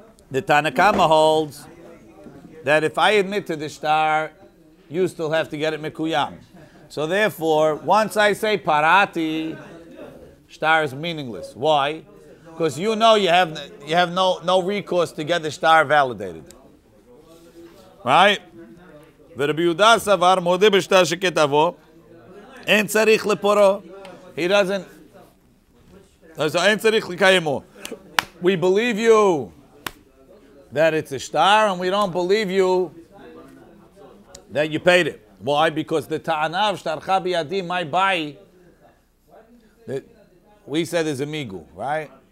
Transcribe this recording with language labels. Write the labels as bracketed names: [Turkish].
[English] The Tanakama holds that if I admit to the shtar, you still have to get it mikuyam. So therefore, once I say parati, shtar is meaningless. Why? Because you know you have no recourse to get the shtar validated. Right? [Hebrew] ורבי יהודה סבר, מודה בשטר שכתבו, אין צריך לפורו. [English] He doesn't, so [Hebrew] אין צריך לקיימו. [English] We believe you that it's a star, and we don't believe you that you paid it. Why? Because the ta'ana of [Hebrew] shtarcha biyadi, [English] my buy, we said is a migu, right?